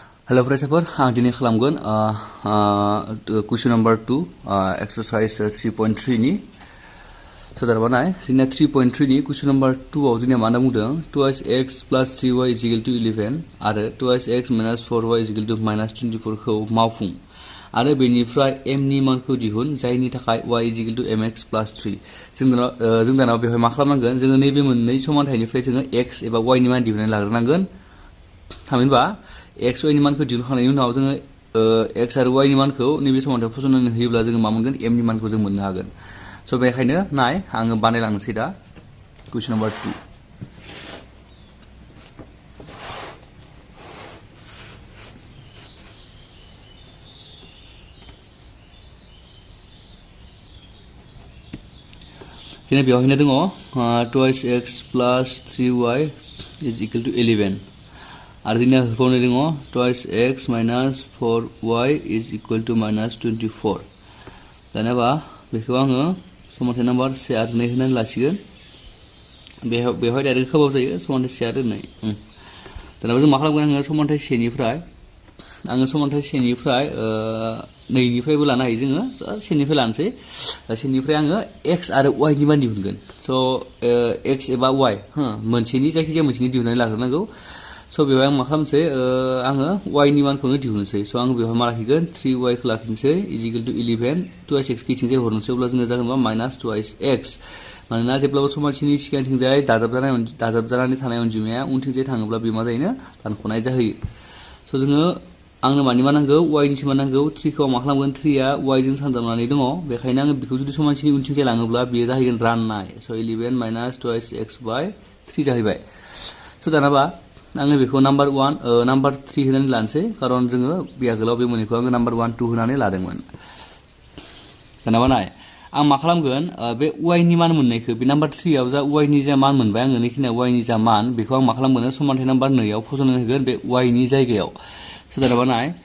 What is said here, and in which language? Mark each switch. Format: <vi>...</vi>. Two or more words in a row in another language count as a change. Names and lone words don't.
<brx>Hello फरायसाफोर आं दिनै खालामगोन</brx> <en>question number 2 exercise 3.3</en> <brx>नि सोदारबा नाय जोंना 3.3 नि</brx> <en>question number 2</en> <brx>आव जोंना मा होनना बुंदों</brx> <en>2x plus 3y is equal to 11</en> <brx>आरो</brx> <en>2x minus 4y is equal to minus 24</en> <brx>खौ मावफुं आरो बेनिफ्राय m नि मानखौ दिहुन जायनि थाखाय</brx> <en>y is equal to mx plus 3</en> <brx>जों दाना बेवहाय मा खालामनांगोन जोङो नैबे मोननै समानथायनिफ्राय जोङो x एबा y नि मान दिहुननानै लाग्रोनांगोन थामहिनबा x y नि मानखौ दिहुनखांनायनि उनाव जोङो x आरो y नि मानखौ नैबे समानथायाव फसंनानै होयोब्ला जोङो मा मोनगोन m नि मानखौ जों मोननो हागोन स' बेखायनो नाय आङो बानायलांनोसै दा</brx> <en>question number 2</en> <brx>जोंना बेवहायनो दङ</brx> <en>2x plus 3y is equal to 11</en> <brx>आरो जोंना होबावनाय दङ</brx> <en>2x minus 4y is equal to minus 24</en> <brx>दानियाबा बेखौ आङो समानथाय नाम्बार 1 आरो 2 होनानै लासिगोन बेवहाय डाइरेक्ट होबाव जायो समानथाय 1 आरो 2 दानियाबा जों मा खालामगोन आङो समानथाय 1 निफ्राय 2 निफ्राय 2 निफ्रायबो लानो हायो जोङो 1 निफ्राय लानोसै 1 निफ्राय आङो x आरो y नि मान दिहुनगोन स' x एबा y मोनसेनि जायखिजाया मोनसेनि दिहुननानै लाग्रोनांगौ स' बेवहाय आं मा खालामसै आङो y नि मानखौनो दिहुननोसै स' आङो बेवहाय मा लाखिगोन 3y खौ लाखिनोसै</brx> <en>is equal to 11 2x</en> <brx>खिथिंजाय हरनोसै अब्ला जोंना जागोन मा</brx> <en>minus 2x</en> <brx>मानोना जेब्लाबो समानथिनि सिगांथिंजाय दाजाबजानानै थानाय अनजिमाया उनथिंजाय थाङोब्ला बे मा जायोनो दानख'नाय जाहैयो स' जोङो आंनो मानि मा नांगौ y नि मा नांगौ 3 खौ मा खालामगोन 3 आ y जों सानजाबनानै दङ बेखायनो आङो बेखौ जुदि समानथिनि उनथिंजाय लाङोब्ला बेयो जाहैगोन राननाय स'</brx> <en>11 minus 2x by 3</en> <brx>जाहैबाय स' दानाबा आङो बेखौ नाम्बार 3 होनानै लानोसै खारन जोङो बे आगोलाव बे मोननैखौ आङो नाम्बार 1 2 होनानै लादोंमोन दानाबा नाय आं मा खालामगोन बे y नि मान मोननायखौ बे नाम्बार 3 आव जा y नि जा मान मोनबाय आङो नैखिनिया y नि जा मान बेखौ आं मा खालामगोन समानथाय नाम्बार 2 आव फसंनानै होगोन बे y नि जायगायाव दानाबा नाय</brx>